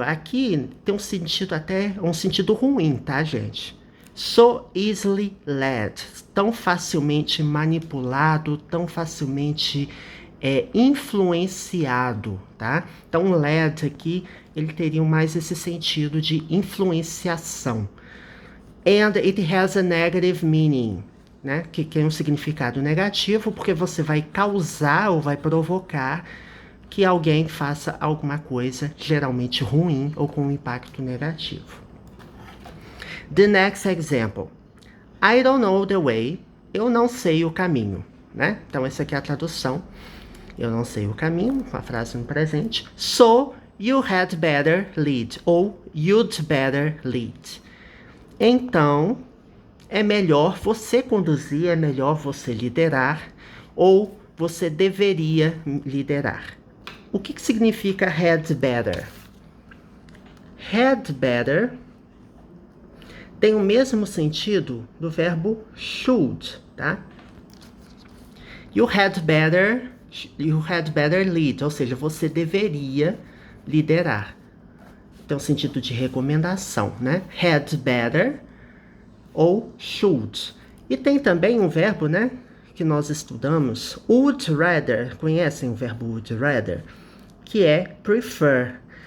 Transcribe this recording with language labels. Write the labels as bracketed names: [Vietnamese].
[Portuguese] Aqui tem um sentido um sentido ruim, tá, gente? [English] So easily led, [Portuguese] tão facilmente manipulado, tão facilmente influenciado, tá? Então, led aqui, ele teria mais esse sentido de influenciação. [English] And it has a negative meaning, né? [Portuguese] Que tem um significado negativo, porque você vai causar ou vai provocar que alguém faça alguma coisa geralmente ruim ou com um impacto negativo. [English] The next example. I don't know the way. [Portuguese] Eu não sei o caminho, né? Então essa aqui é a tradução. Eu não sei o caminho, uma frase no presente. [English] So you had better lead, ou you'd better lead. [Portuguese] Então, é melhor você conduzir, é melhor você liderar, ou você deveria liderar. O que significa had better? Had better tem o mesmo sentido do verbo should, tá? [English] You had better lead, [Portuguese] ou seja, você deveria liderar. Tem o sentido de recomendação, né? Had better ou should. E tem também um verbo, né, que nós estudamos, would rather. Conhecem o verbo would rather? Que é prefer.